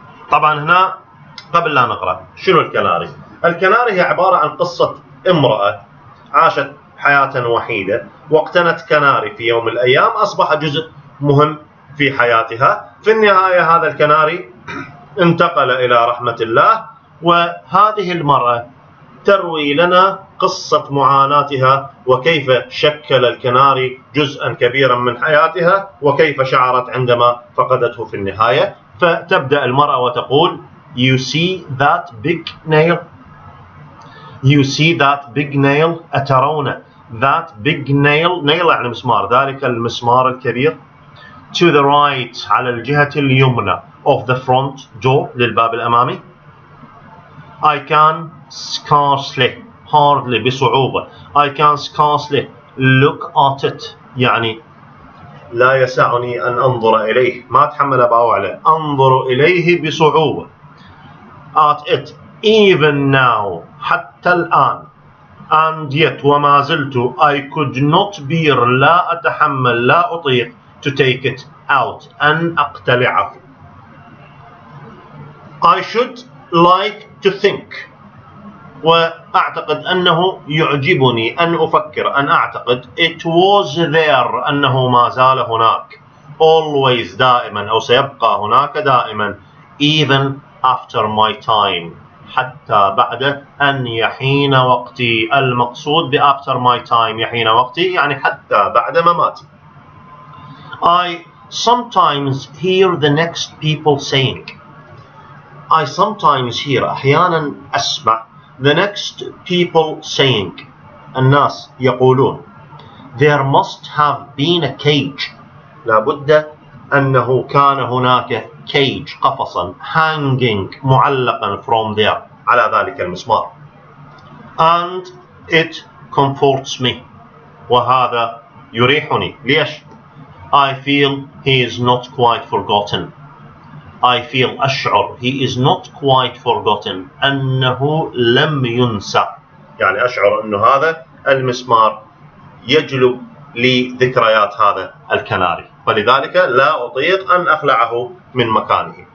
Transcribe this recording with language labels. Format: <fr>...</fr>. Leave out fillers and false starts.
<ar>طبعا هنا قبل لا نقرأ شنو الكناري؟ الكناري هي عبارة عن قصة امرأة عاشت حياة وحيدة واقتنت كناري في يوم من الأيام أصبح جزء مهم في حياتها. في النهاية هذا الكناري انتقل إلى رحمة الله. وهذه المرأة تروي لنا قصة معاناتها وكيف شكل الكناري جزءا كبيرا من حياتها وكيف شعرت عندما فقدته في النهاية. فتبدأ المرأة وتقول:</ar> <en>You see that big nail? You see that big nail?</en> <ar>أترون</ar> <en>that big nail؟</en> <ar>nail يعني مسمار، ذلك المسمار الكبير.</ar> <en>To the right،</en> <ar>على الجهة اليمنى</ar> <en>of the front door،</en> <ar>للباب الأمامي.</ar> <en>I can scarcely، hardly</en> <ar>بصعوبة.</ar> <en>I can scarcely look at it،</en> <ar>يعني لا يسعني أن أنظر إليه، ما أتحمل أبقى عليه، أنظر إليه بصعوبة.</ar> <en>At it even now،</en> <ar>حتى الآن.</ar> <en>And yet،</en> <ar>وما زلت</ar> <en>I could not bear،</en> <ar>لا أتحمل، لا أطيق</ar> <en>to take it out،</en> <ar>أن أقتلعه.</ar> <en>I should like to think،</en> <ar>وأعتقد أنه يعجبني أن أفكر، أن أعتقد</ar> <en>it was there،</en> <ar>أنه ما زال هناك.</ar> <en>always،</en> <ar>دائما، أو سيبقى هناك دائما.</ar> <en>even after my time،</en> <ar>حتى بعد أن يحين وقتي. المقصود ب</ar> <en>after my time</en> <ar>يحين وقتي يعني حتى بعد مماتي.</ar> <en>I sometimes hear the next people saying، I sometimes hear،</en> <ar>أحيانا أسمع</ar> <en>the next people saying،</en> <ar>الناس يقولون</ar> <en>there must have been a cage،</en> <ar>لابد أنه كان هناك</ar> <en>cage،</en> <ar>قفصا،</ar> <en>hanging،</en> <ar>معلقا</ar> <en>from there،</en> <ar>على ذلك المسمار.</ar> <en>and it comforts me،</en> <ar>وهذا يريحني. ليش؟</ar> <en>I feel he is not quite forgotten. I feel،</en> <ar>أشعر</ar> <en>he is not quite forgotten،</en> <ar>أنه لم ينسى، يعني أشعر أنه هذا المسمار يجلب لي ذكريات هذا الكناري، فلذلك لا أطيق أن أخلعه من مكانه.</ar>